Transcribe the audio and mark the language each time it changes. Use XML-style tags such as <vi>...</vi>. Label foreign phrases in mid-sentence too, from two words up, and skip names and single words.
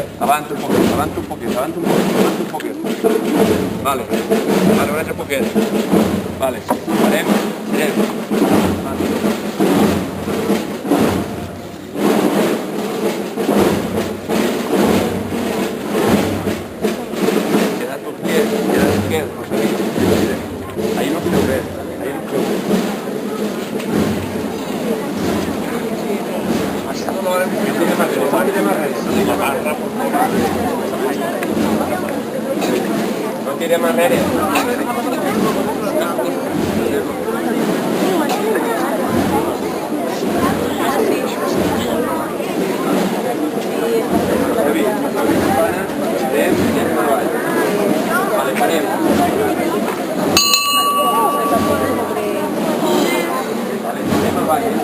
<es>Avante un poquito, avante un poquito, avante un poquito, avante un poquito.</es> <ca>Vale. Vale, un altre poquet. Vale. Farem. Mirem. Queda't quiet, Rosalí. Ahí no creu res. Ahí no creu res.</ca> <es>No tire más redes.</es> <ca>Vale, parem. Vale, anem avall.</ca>